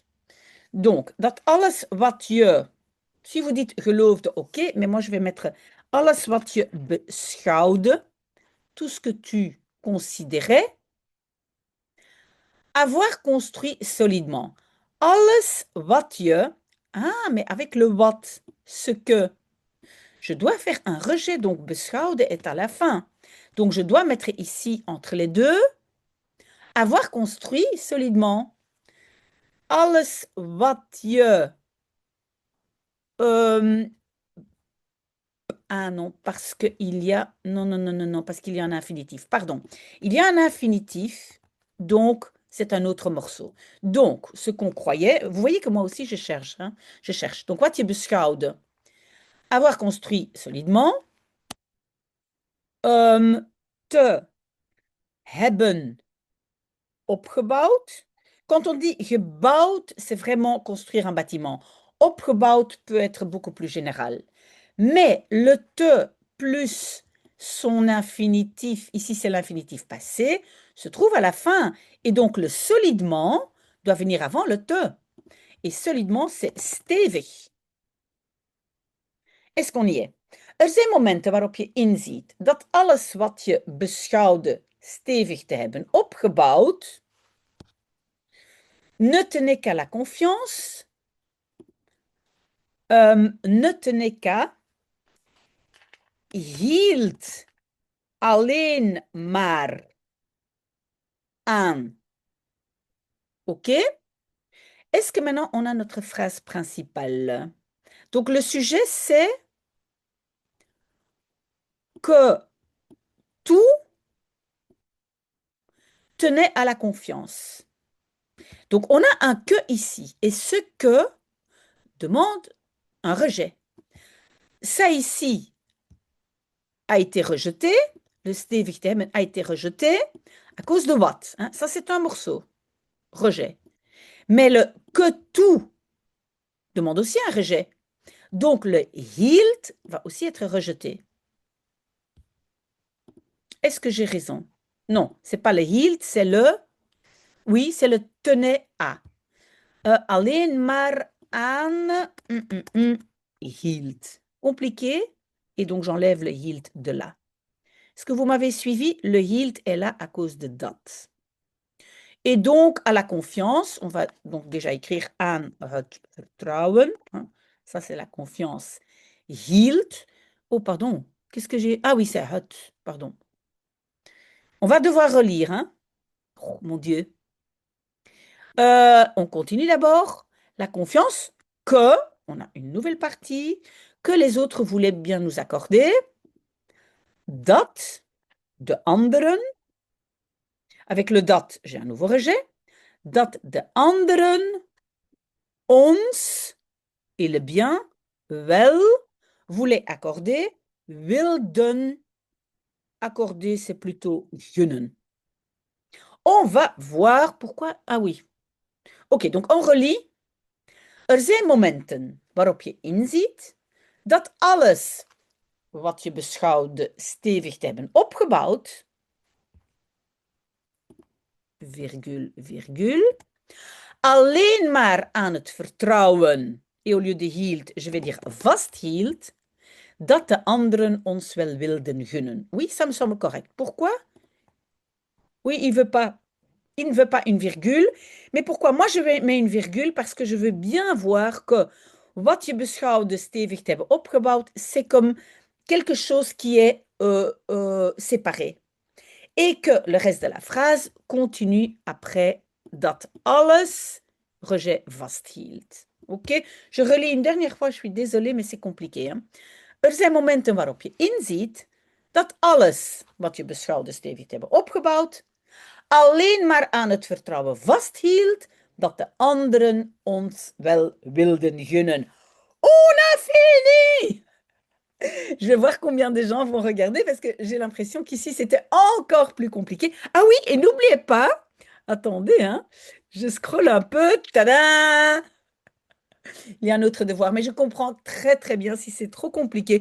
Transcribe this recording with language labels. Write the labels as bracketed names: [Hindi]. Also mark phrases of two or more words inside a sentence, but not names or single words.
[French] Donc, [Dutch] dat alles wat je, [French] si vous dites geloofde, ok, mais moi je vais mettre [Dutch] alles wat je beschouwde, [French] tout ce que tu considérais, avoir construit solidement. [Dutch] Alles wat je, [French] ah, mais avec le wat, ce que, je dois faire un rejet, donc beschouwde est à la fin. Donc je dois mettre ici entre les deux, avoir construit solidement. [Dutch] Alles wat je [French] ah non, parce qu'il y a... Non, non, non, non, non, parce qu'il y a un infinitif. Pardon. Il y a un infinitif, donc c'est un autre morceau. Donc, ce qu'on croyait... Vous voyez que moi aussi, je cherche. Hein, je cherche. Donc, [Dutch] wat je beschouwde. [French] Avoir construit solidement. [Dutch] Te hebben opgebouwd. [French] Quand on dit gebouwd, c'est vraiment construire un bâtiment. Opgebouwd peut être beaucoup plus général. Mais le te plus son infinitif, ici c'est l'infinitif passé, se trouve à la fin. Et donc le solidement doit venir avant le te. Et solidement, c'est stevig. Est-ce qu'on y est? [Dutch] Er zijn momenten waarop je inziet dat alles wat je beschouwde stevig te hebben opgebouwd, [French] ne tenait qu'à la confiance, ne tenait qu'à, [Dutch] hield alleen maar aan. [French] OK? Est-ce que maintenant on a notre phrase principale? Donc le sujet c'est que tout tenait à la confiance. Donc on a un que ici et ce que demande un rejet. Ça ici a été rejeté, le [Dutch] stevig te hebben [French] a été rejeté à cause de what? Hein? Ça c'est un morceau, rejet. Mais le que tout demande aussi un rejet. Donc le hield va aussi être rejeté. Est-ce que j'ai raison? Non, c'est pas le hield, c'est le... Oui, c'est le tenait à. [Dutch] Alleen maar aan hield. [French] Compliqué. Et donc j'enlève le hield de là. Est-ce que vous m'avez suivi? Le hield est là à cause de dat. Et donc, à la confiance, on va donc déjà écrire [Dutch] aan het vertrouwen. [French] Hein. Ça, c'est la confiance. Hield. Oh, pardon. Qu'est-ce que j'ai? Ah oui, c'est het. Pardon. On va devoir relire. Hein. Oh, mon Dieu. On continue d'abord. La confiance que, on a une nouvelle partie, que les autres voulaient bien nous accorder. [Dutch] Dat, de anderen. [French] Avec le dat, j'ai un nouveau rejet. [Dutch] Dat de anderen ons, [French] et le bien, wel, voulaient accorder. Wilden, accorder, c'est plutôt gunnen. On va voir pourquoi. Ah oui. Ok, donc on relie. [Dutch] Er zijn momenten waarop je inziet dat alles wat je beschouwde stevig te hebben opgebouwd, [French] virgule, virgule, [Dutch] alleen maar aan het vertrouwen, [French] et au lieu de hield, je vais dire vasthield, [Dutch] dat de anderen ons wel wilden gunnen. [French] Oui, ça me semble correct. Pourquoi? Oui, il ne veut pas une virgule. Mais pourquoi? Moi, je mets une virgule parce que je veux bien voir que [Dutch] wat je beschouwde stevig te hebben opgebouwd, [French] c'est comme quelque chose qui est séparé. Et que le reste de la phrase continue après [Dutch] dat alles [French] rejet vasthield. Ok? Je relis une dernière fois, je suis désolée, mais c'est compliqué. Hein? [Dutch] Er zijn momenten waarop je inziet dat alles wat je beschouwde stevig te hebben opgebouwd, alleen maar aan het vertrouwen vasthield dat de anderen ons wel wilden gunnen. [French] On a fini! Je vais voir combien de gens vont regarder parce que j'ai l'impression qu'ici, c'était encore plus compliqué. Ah oui, et n'oubliez pas, attendez, hein, je scrolle un peu. Tada! Il y a un autre devoir, mais je comprends très très bien si c'est trop compliqué.